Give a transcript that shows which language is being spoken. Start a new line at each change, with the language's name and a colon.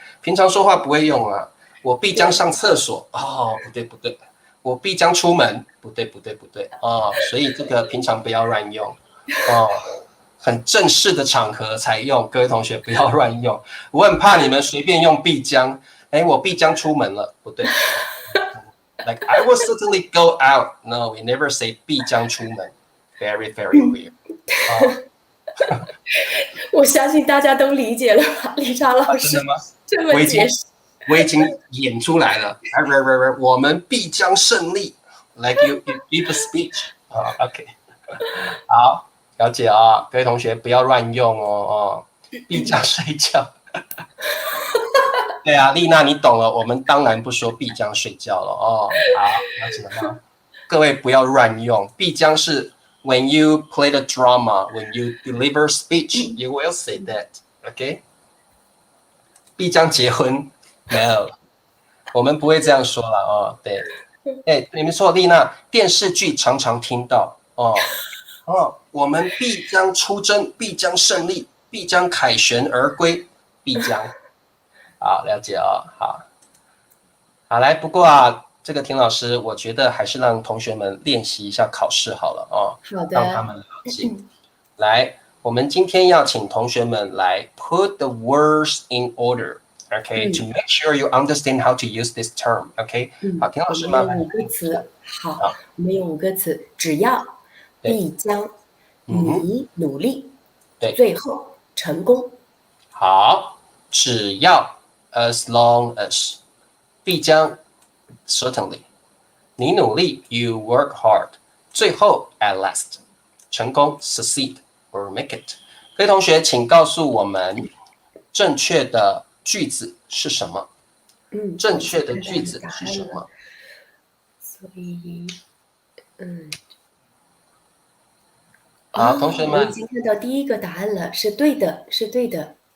Chinese: 平常说话不会用啊。我必将上厕所，哦，不对。我必将出门，不对哦。所以这个平常不要乱用哦。很正式的场合才用，各位同学不要乱用。我很怕你们随便用必将，我必将出门了，不对。
English: Like I will certainly go out. No, we never say
Chinese: 必将出门。
English: Very weird.
Chinese: 我相信大家都理解了吧，丽莎老师。真的吗？这么解释，我已经演出来了。我们必将胜利。
English: Like you give a speech. OK.
Chinese: 好。了解啊，各位同学不要乱用哦，必将睡觉。对啊，丽娜你懂了，我们当然不说必将睡觉了哦。好，了解了吗？各位不要乱用，必将是
English: when you play the drama, when you deliver speech, you will say that. OK？
Chinese: 必将结婚 ？
English: No，
Chinese: 我们不会这样说了哦。对，你们说丽娜，电视剧常常听到哦。我们必将出征，必将胜利，必将凯旋而归，必将。好，了解啊，好来。不过啊，这个田老师，我觉得还是让同学们练习一下考试好了哦，好的，让他们了解。来，我们今天要请同学们来
English: put the words in order。Okay, to make sure you understand how to use this term.
Chinese: Okay， 好，田老师麻烦。 5个词，好，我们有5个词，只要。必将你努力，对，最后成功。好，只要
English: as long as 必将 certainly
Chinese: 你努力
English: you work hard
Chinese: 最后
English: at last
Chinese: 成功
English: succeed or make it。
Chinese: 各位同学，请告诉我们正确的句子是什么？正确的句子是什么？所以，好，同学们，我已经看到第一个答案了，是对的，是对的。